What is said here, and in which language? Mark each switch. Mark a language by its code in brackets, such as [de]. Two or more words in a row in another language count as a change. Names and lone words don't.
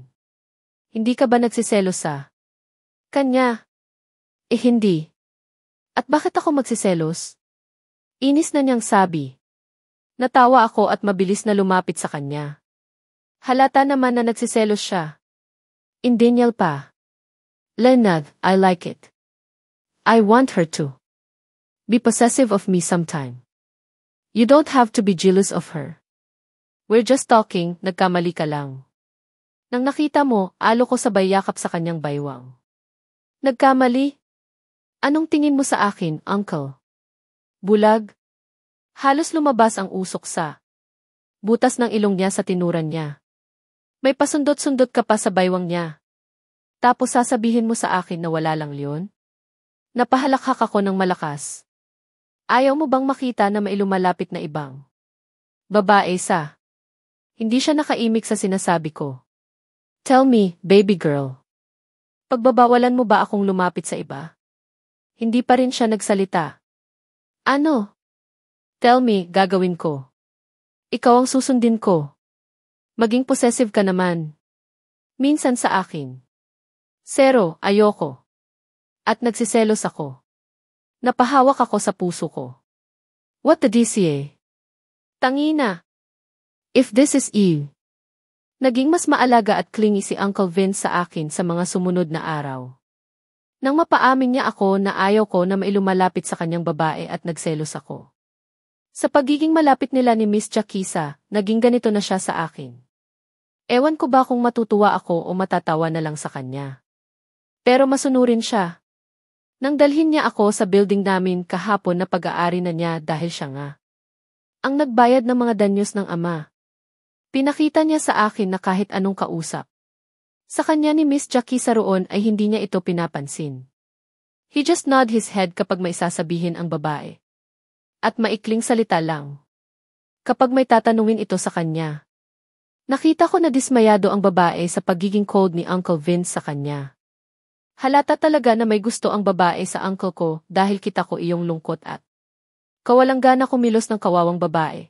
[tl] Hindi ka ba nagsiselos sa kanya? Hindi. At bakit ako magsiselos? Inis na niyang sabi. Natawa ako at mabilis na lumapit sa kanya. Halata naman na nagsiselos siya. [en] In denial pa. Leonard, I like it. I want her to be possessive of me sometime. You don't have to be jealous of her. We're just talking, [tl] nagkamali ka lang. Nang nakita mo, alo ko sabay yakap sa kanyang baywang. Nagkamali? Anong tingin mo sa akin, uncle? Bulag? Halos lumabas ang usok sa butas ng ilong niya sa tinuran niya. May pasundot-sundot ka pa sa baywang niya. Tapos sasabihin mo sa akin na wala lang leon? Napahalakhak ako ng malakas. Ayaw mo bang makita na may lumalapit na ibang babae sa hindi siya nakaimik sa sinasabi ko? [en] Tell me, baby girl. [tl] Pagbabawalan mo ba akong lumapit sa iba? Hindi pa rin siya nagsalita. Ano? [en] Tell me, [tl] gagawin ko. Ikaw ang susundin ko. Maging possessive ka naman. Minsan sa akin. Zero, ayoko. At nagsiselos ako. Napahawak ako sa puso ko. [en] What the DCA? Tangina. If this is you. [tl] Naging mas maalaga at clingy si Uncle Vince sa akin sa mga sumunod na araw. Nang mapaamin niya ako na ayaw ko na mailumalapit sa kanyang babae at nagselos ako. Sa pagiging malapit nila ni Miss Jakisa, naging ganito na siya sa akin. Ewan ko ba kung matutuwa ako o matatawa na lang sa kanya. Pero masunurin siya. Nang dalhin niya ako sa building namin kahapon na pag-aari na niya dahil siya nga ang nagbayad ng mga danyos ng ama. Pinakita niya sa akin na kahit anong kausap sa kanya ni Miss Jakisa roon ay hindi niya ito pinapansin. [en] He just nod his head [tl] kapag may sasabihin ang babae. At maikling salita lang. Kapag may tatanungin ito sa kanya. Nakita ko na dismayado ang babae sa pagiging cold ni Uncle Vince sa kanya. Halata talaga na may gusto ang babae sa uncle ko dahil kita ko iyong lungkot at kawalang gana kumilos ng kawawang babae.